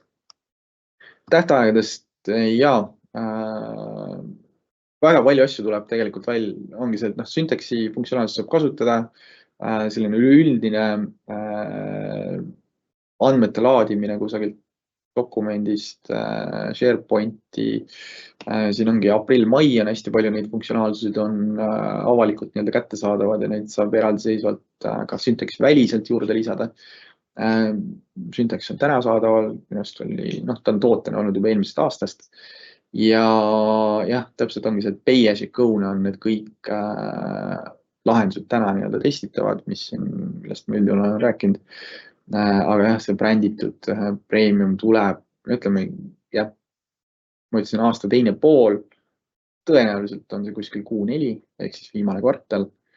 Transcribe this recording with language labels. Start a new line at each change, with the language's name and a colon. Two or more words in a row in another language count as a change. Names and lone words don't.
Estonian: Tähtaegadest ja väga palju asju tuleb tegelikult välja, ongi see, et Syntaxi funktsionaalsust saab kasutada, selline üldine andmete laadimine kusagilt dokumendist, SharePointi, siin ongi aprill-mai on hästi palju neid funktsionaalsused on avalikult nii-öelda kättesaadavad ja neid saab eraldiseisvalt ka Syntaxi väliselt juurde lisada. Syntax on täna saadaval, minust oli, ta on tootena olnud juba eelmisest aastast. Ja jah, täpselt ongi see, et
English: pay as you go-
Estonian: na on need kõik lahendused täna nii-öelda testitavad, millest ma üldjuhul olen rääkinud. Aga jah, see bränditud premium tuleb, ütleme, jah, ma ütlesin aasta teine pool, tõenäoliselt on see kuskil Q4, ehk siis viimane kvartal.